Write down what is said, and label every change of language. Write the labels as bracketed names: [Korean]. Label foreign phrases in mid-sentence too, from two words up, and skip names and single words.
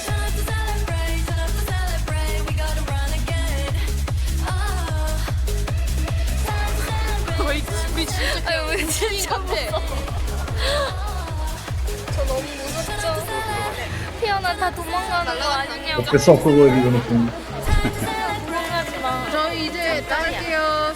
[Korean] 우리 진짜 무서워. 저 너무 무섭죠? 피어나 다 도망가는 거 아니냐고. [Portuguese] O pessoal colorido no fundo. [Korean] 도망가지 마. 저희 이제 나갈게요.